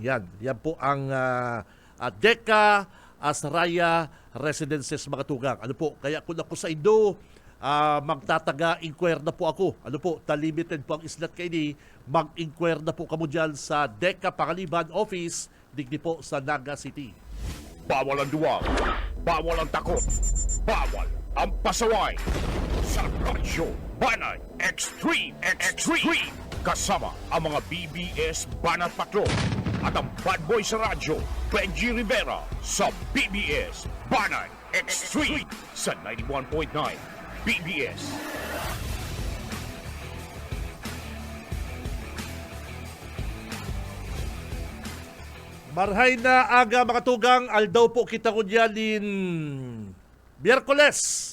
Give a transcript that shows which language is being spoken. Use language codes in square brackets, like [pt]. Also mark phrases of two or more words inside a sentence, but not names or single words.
[tl] Yan po ang Deka Asraya Residences, mga tugang. Ano po? Kaya kung ako sa Indo, magtataga-inquire na po ako. Ano po? [bik] Limited po ang islat kay mag-inquire na po kamo dyan sa Deka Pangaliban Office, digdi po sa Naga City. [tl] Bawal ang duwag, bawal ang takot, bawal ang pasaway. Sa Radyo Banat Extreme. Kasama ang mga BBS Banat Patrol at ang bad boy sa radyo, Benji Rivera, sa BBS Banat Extreme sa 91.9 BBS. [bik] Marhay na aga, mga tugang, aldaw po kita ko dyan din Biyerkules.